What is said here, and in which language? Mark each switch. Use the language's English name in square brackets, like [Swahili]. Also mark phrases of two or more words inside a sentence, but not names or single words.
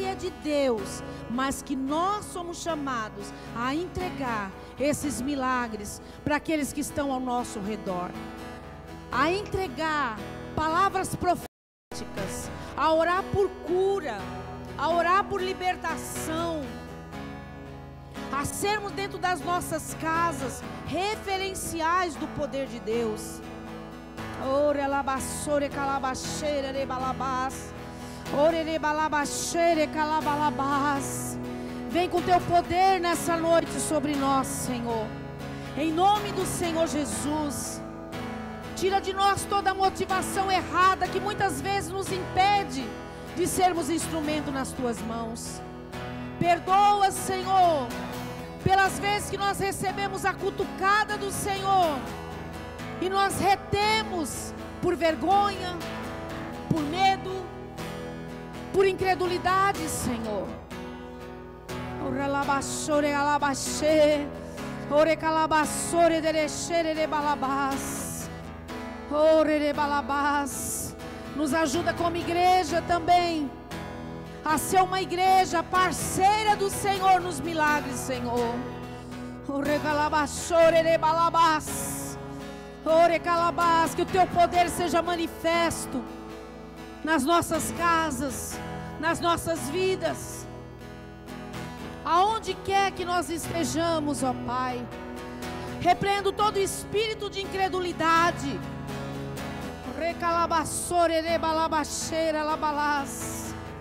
[Portuguese] é de Deus, mas que nós somos chamados a entregar esses milagres para aqueles que estão ao nosso redor, a entregar palavras proféticas, a orar por cura, a orar por libertação, a sermos dentro das nossas casas referenciais do poder de Deus. Ore alabassore calabaxeira rebalabás. Ore rebalabashere calabalabás. Vem com Teu poder nessa noite sobre nós, Senhor, em nome do Senhor Jesus. Tira de nós toda a motivação errada que muitas vezes nos impede de sermos instrumento nas Tuas mãos. Perdoa, Senhor, pelas vezes que nós recebemos a cutucada do Senhor e nós retemos por vergonha, por medo, por incredulidade, Senhor. Ore alabaxore alabaxê, ore calabaçore derechere rebalabás, ore rebalabás. Nos ajuda como igreja também a ser uma igreja parceira do Senhor nos milagres, Senhor. Ore calabaçore rebalabás. Ore calabás, que o Teu poder seja manifesto nas nossas casas, nas nossas vidas, aonde quer que nós estejamos, ó Pai. Repreendo todo espírito de incredulidade. Recalabassore rebalabaxeira labalás.